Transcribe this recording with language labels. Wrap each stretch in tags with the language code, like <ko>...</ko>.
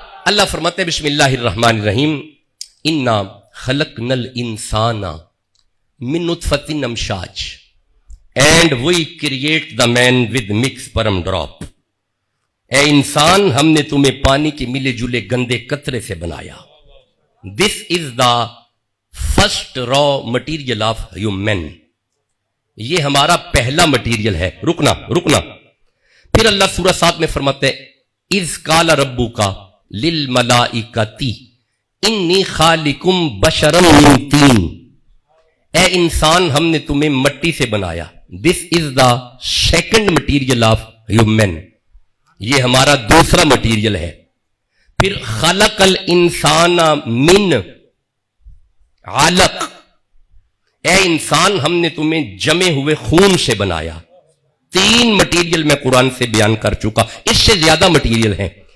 <ur>اللہ فرماتے ہیں</ur> <ar>بسم اللہ الرحمن الرحیم انا خلقنا الانسان من نطفۃ امشاج</ar> <en>And we create the man with mix sperm drop.</en> <ur>اے انسان ہم نے تمہیں پانی کے ملے جلے گندے قطرے سے بنایا.</ur> <en>This is the first raw material of human.</en> <ur>یہ ہمارا پہلا مٹیریل ہے. رکنا. پھر اللہ سورہ 7 میں فرماتے ہیں</ur> <ar>اذ قال ربک للملائکۃ انی خالقم بشرا من طین.</ar> <ur>اے انسان ہم نے تمہیں مٹی سے بنایا.</ur> <en>This is the second material of human.</en> <ur>یہ ہمارا دوسرا مٹیریل ہے. پھر</ur> <ar>خلق الانسان من علق.</ar> <ur>اے انسان ہم نے تمہیں جمے ہوئے خون سے بنایا. 3 مٹیریل میں قرآن سے بیان کر چکا, اس سے زیادہ مٹیریل ہیں.</ur>